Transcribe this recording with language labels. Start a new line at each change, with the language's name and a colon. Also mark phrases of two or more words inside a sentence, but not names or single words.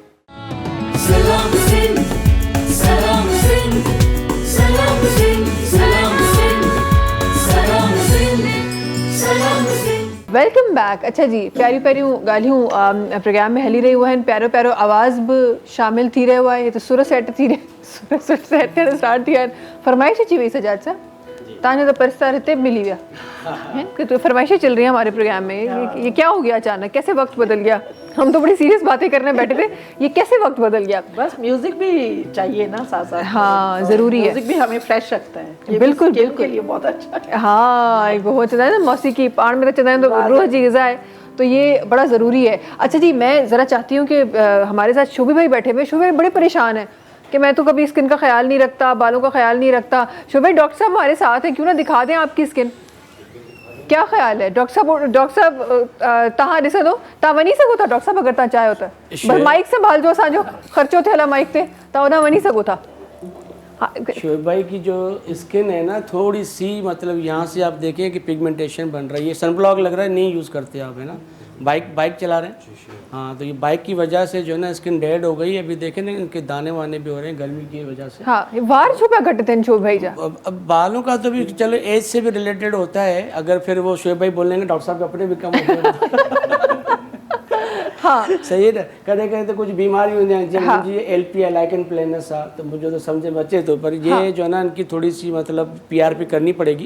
Sindhi: सलाम सिंध सलाम सिंध सलाम सिंध सलाम सिंध सलाम सिंध सलाम सिंध।
English: welcome back.
Sindhi: अच्छा जी, प्यारियूं प्यारियूं ॻाल्हियूं प्रोग्राम में हली रहियूं आहिनि, प्यारो प्यारो आवाज़ बि शामिल थी रहियो आहे। त सुर सेट थी रहिया सुर सेट थियण स्टार्ट थी विया आहिनि। फरमाइश अची वई सजाद साहब।
Urdu: تانے تو پرستار ہتے ملی گیا ہیں کہ تو فرمائشیں چل رہی ہیں ہمارے پروگرام میں، یہ کیا ہو گیا اچانک، کیسے وقت بدل گیا? ہم تو بڑی سیریس باتیں کرنے بیٹھے تھے، یہ کیسے وقت بدل گیا? بس میوزک بھی چاہیے نا ساتھ ساتھ. ہاں ضروری ہے, میوزک بھی ہمیں فریش رکھتا ہے، یہ बिल्कुल स्किन बिल्कुल کے لیے بہت اچھا ہے. ہاں ایک بہت چلتا ہے نا موسیقی پان میں چلتا ہے تو روح جی غذا ہے، تو یہ بڑا ضروری ہے. اچھا جی، میں ذرا چاہتی ہوں کہ ہمارے ساتھ شوبی بھائی بیٹھے ہوئے، شوبی بھائی بڑے پریشان ہیں کہ میں تو کبھی سکن کا خیال نہیں رکھتا، بالوں کا خیال نہیں رکھتا. شوبی بھائی ڈاکٹر صاحب ہمارے ساتھ ہیں، کیوں نہ دکھا دیں آپ کی سکن، کیا خیال ہے?
Sindhi: डॉक्टर साहब तहाँ ॾिसो दो, तव्हां वञी सघो था डॉक्टर साहब अगर तव्हां चाहियो त, बस माइक संभाल जो, असांजो ख़र्चो थियल आहे माइक ते, तव्हां होॾां वञी सघो था।
Urdu: شعیب بھائی کی جو سکن ہے نا تھوڑی سی مطلب یہاں سے آپ دیکھیں کہ پگمنٹیشن بن رہی ہے، سن بلاک لگ رہا ہے، نہیں یوز کرتے آپ، ہے نا? بائیک چلا رہے ہیں، ہاں، تو یہ بائیک کی وجہ سے جو ہے نا سکن ڈیڈ ہو گئی ہے. ابھی دیکھیں نا ان کے دانے وانے بھی ہو رہے ہیں گرمی کی وجہ سے.
Sindhi: हाँ वार छो पिया घटि थियनि शोएब भाई जा?
Urdu: اب بالوں کا تو بھی چلو ایج سے بھی ریلیٹڈ ہوتا ہے، اگر پھر وہ شعیب بھائی بولیں گے ڈاکٹر صاحب کپڑے بھی کم ہوتے हाँ صحیح ہے نا، کدے کدے تو کچھ بیماری ہوتی ہے، جب مجھے LP لائکن پلینس آ تو مجھے تو سمجھ میں اچے تو، پر یہ جو ہے نا ان کی تھوڑی سی مطلب PRP کرنی پڑے گی.